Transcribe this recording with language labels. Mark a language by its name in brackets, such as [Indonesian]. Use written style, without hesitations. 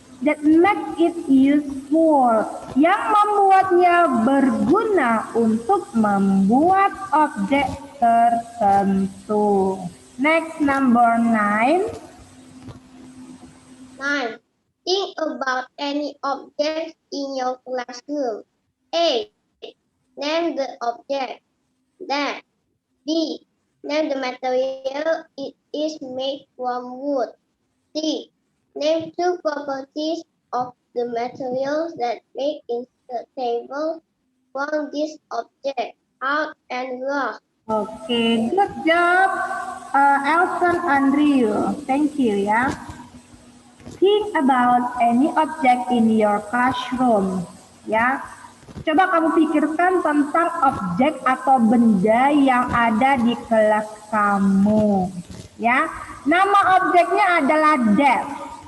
[English] That make it useful, [Indonesian] yang membuatnya berguna untuk membuat objek tertentu. [English] Next, number 9. 9. Think about any object in your classroom. A. Name the object. Then B. Name the material it is made from wood. C. Name two properties of the materials that make instable from this object, hard and rough. Okay, good job, Elson Andrew. Thank you ya. Think about any object in your classroom. [Indonesian] Ya, coba kamu pikirkan tentang objek atau benda yang ada di kelas kamu. Ya, nama objeknya adalah desk.